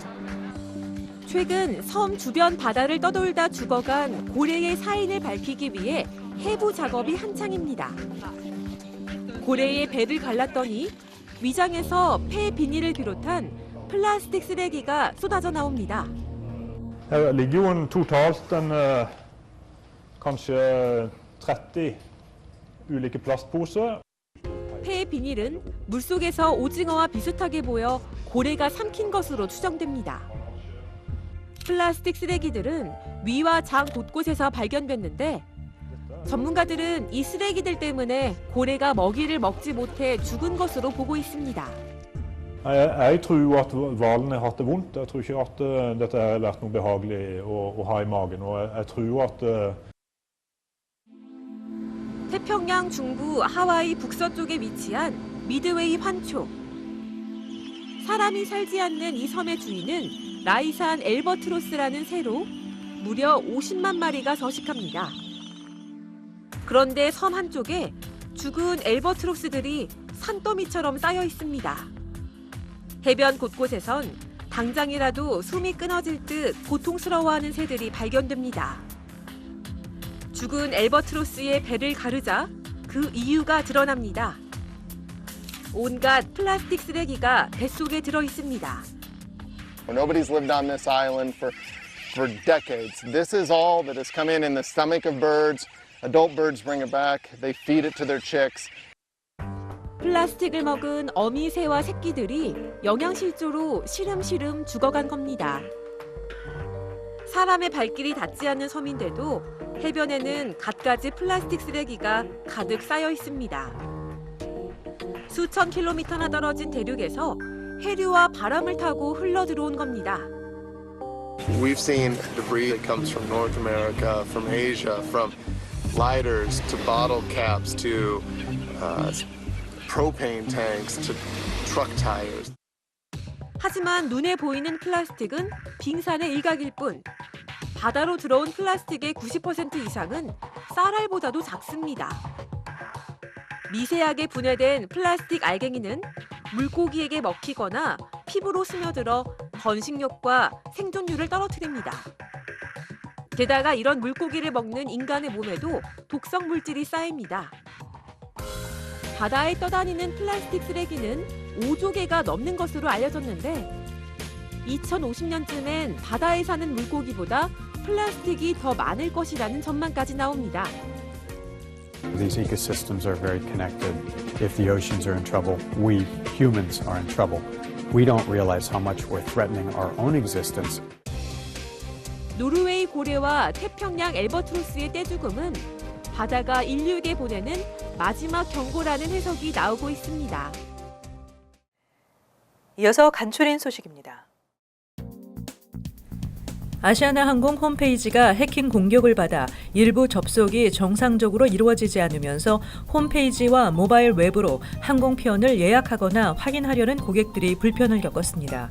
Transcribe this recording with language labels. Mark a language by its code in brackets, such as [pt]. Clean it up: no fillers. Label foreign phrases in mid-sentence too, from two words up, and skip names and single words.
[ko] 최근 섬 주변 바다를 떠돌다 죽어간 고래의 사인을 밝히기 위해 해부 작업이 한창입니다. 고래의 배를 갈랐더니 위장에서 폐 비닐을 비롯한 플라스틱 쓰레기가 쏟아져 나옵니다. [no] Det ligger jo totalt kanskje 30 ulike plastposer. [ko] 폐 비닐은 물속에서 오징어와 비슷하게 보여 고래가 삼킨 것으로 추정됩니다. 플라스틱 쓰레기들은 위와 장 곳곳에서 발견됐는데 전문가들은 이 쓰레기들 때문에 고래가 먹이를 먹지 못해 죽은 것으로 보고 있습니다. [no] Jeg tror at hvalen har hatt det vondt. Jeg tror ikke at dette har vært noe behagelig å ha i magen. Og jeg tror at [ko] 태평양 중부 하와이 북서쪽에 위치한 미드웨이 환초. 사람이 살지 않는 이 섬의 주인은 라이산 엘버트로스라는 새로 무려 50만 마리가 서식합니다. 그런데 섬 한쪽에 죽은 엘버트로스들이 산더미처럼 쌓여 있습니다. 해변 곳곳에선 당장이라도 숨이 끊어질 듯 고통스러워하는 새들이 발견됩니다. 죽은 엘버트로스의 배를 가르자 그 이유가 드러납니다. 온갖 플라스틱 쓰레기가 뱃속에 들어 있습니다. [en] Nobody's lived on this island for decades. This is all that has come in the stomach of birds. Adult birds bring it back. They feed it to their chicks. [ko] 플라스틱을 먹은 어미새와 새끼들이 영양실조로 시름시름 죽어간 겁니다. 사람의 발길이 닿지 않는 섬인데도 해변에는 갖가지 플라스틱 쓰레기가 가득 쌓여 있습니다. 수천 킬로미터나 떨어진 대륙에서 해류와 바람을 타고 흘러 들어온 겁니다. [en] We've seen debris that comes from North America, from Asia, from lighters to bottle caps to propane tanks to truck tires. [ko] 하지만 눈에 보이는 플라스틱은 빙산의 일각일 뿐 바다로 들어온 플라스틱의 90% 이상은 쌀알보다도 작습니다. 미세하게 분해된 플라스틱 알갱이는 물고기에게 먹히거나 피부로 스며들어 번식력과 생존율을 떨어뜨립니다. 게다가 이런 물고기를 먹는 인간의 몸에도 독성 물질이 쌓입니다. 바다에 떠다니는 플라스틱 쓰레기는 5조 개가 넘는 것으로 알려졌는데 2050년쯤엔 바다에 사는 물고기보다 플라스틱이 더 많을 것이라는 전망까지 나옵니다. [en] These ecosystems are very connected. If the oceans are in trouble, we humans are in trouble. We don't realize how much we're threatening our own existence. [ko] 노르웨이 고래와 태평양 엘버트로스의 떼죽음은 바다가 인류에게 보내는 마지막 경고라는 해석이 나오고 있습니다. 이어서 간추린 소식입니다. 아시아나항공 홈페이지가 해킹 공격을 받아 일부 접속이 정상적으로 이루어지지 않으면서 홈페이지와 모바일 웹으로 항공편을 예약하거나 확인하려는 고객들이 불편을 겪었습니다.